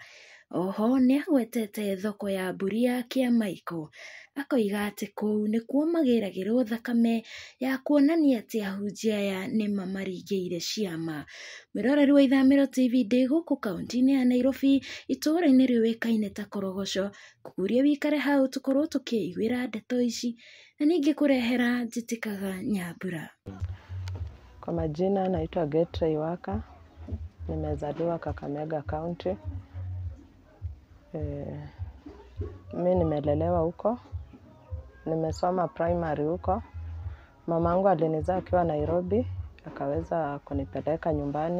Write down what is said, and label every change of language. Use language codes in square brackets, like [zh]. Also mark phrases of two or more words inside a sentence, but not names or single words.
[ki] Oho nĩ agwetete thoko ya mbũri ya Kĩamaiko, akoiga atĩ kũu nĩkuo magĩragĩrwo thakame ya kuonania atĩ ahunjia aya nĩ mamaringĩire ciama. Mwĩroreri wa Ithamĩro TV ndĩ gũkũ kaunti-inĩ ya Nairobi, itũũra-inĩ rĩũĩkaine ta Korogoco, ngũkũria wĩikare hau tũkorwo tũkĩiguĩra ndeto ici na ningĩ kũrehera Njĩtĩkaga Nyambura. [sw] Kwa majina naitwa Getra Iwaka, nimezaliwa Kakamega County. Mimi nimelelewa huko, nimesoma primary huko. Mamangu alinizaa akiwa Nairobi, akaweza kunipeleka nyumbani.